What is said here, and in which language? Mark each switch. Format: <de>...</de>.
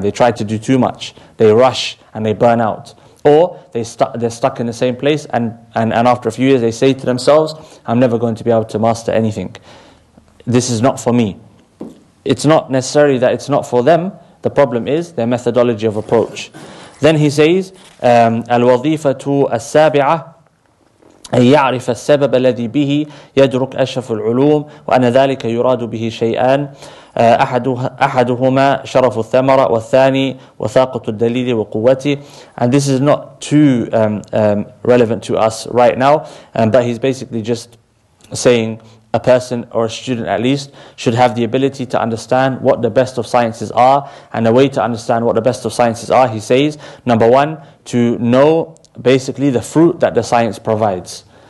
<en>They try to do too much. They rush and they burn out. Or they're stuck in the same place and after a few years they say to themselves, I'm never going to be able to master anything. This is not for me. It's not necessarily that it's not for them. The problem is their methodology of approach. Then he says,</en> <ar>الوظيفة السابعة أن يعرف السبب الذي به يدرك أشرف العلوم وأن ذلك يراد به شيئان أحدهما شرف الثمرة والثاني وثاقة الدليل وقوته.</ar> <en>And this is not too relevant to us right now, but he's basically just saying a person or a student at least should have the ability to understand what the best of sciences are. And the way to understand what the best of sciences are, he says, number one, to know basically the fruit that the science provides.</en>